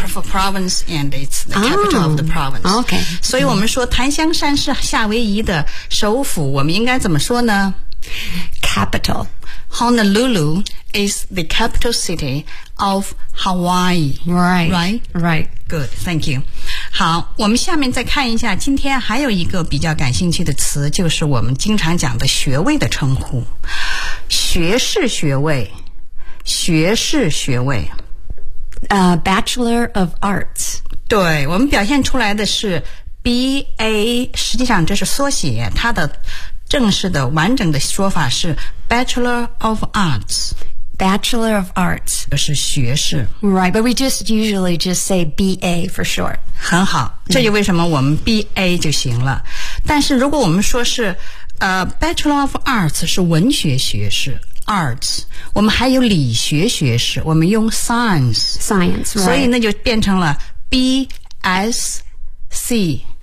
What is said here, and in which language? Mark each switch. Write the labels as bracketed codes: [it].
[en] For province and it's the capital of the province. Okay. [zh] 所以我们说檀香山是夏威夷的首府，我们应该怎么说呢？ [en] Capital. Honolulu is the capital city of Hawaii. Right. Right. Right. Good. Thank you. [zh] 好，我们下面再看一下今天还有一个比较感兴趣的词，就是我们经常讲的学位的称呼。学士学位。学士学位 [en] Bachelor of Arts， [zh] 对，我们表现出来的是 BA， 实际上这是缩写，它的正式的完整的说法是 Bachelor of Arts， [en] Bachelor of Arts [zh] 就是学士。 [en] Right， but we just usually just say BA for short。 [zh] 很好，这就为什么我们 BA 就行了。但是如果我们说是Bachelor of Arts 是文学学士Arts， 我们还有理学学士，我们用 science、 [en] right. [zh] 所以那就变成了 BSC